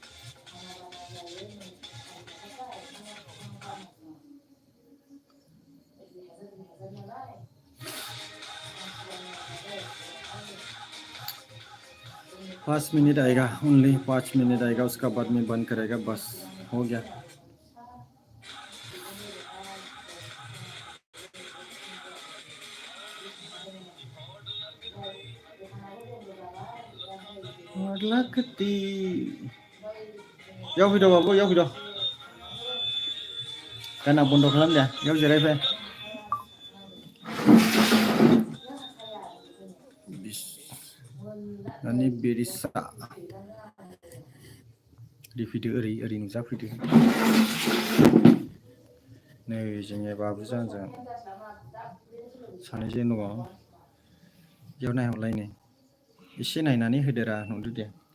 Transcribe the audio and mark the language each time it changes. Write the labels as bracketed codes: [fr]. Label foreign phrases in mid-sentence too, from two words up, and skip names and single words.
[hi] 5 मिनट आएगा ओनली 5 मिनट आएगा उसका बाद में बंद करेगा बस हो गया लगती [brx] याव फैद बाबू याव फैद गाना बन्द खालाम दे याव जिरायफै नानि बेरिसा रिफिदो ओरै नुजाफैदो नै जोंनि बाबुजों आंजों सानैजों दङ बेयाव नायहरलाय नै एसे नायनानै होदोरा नुदो दे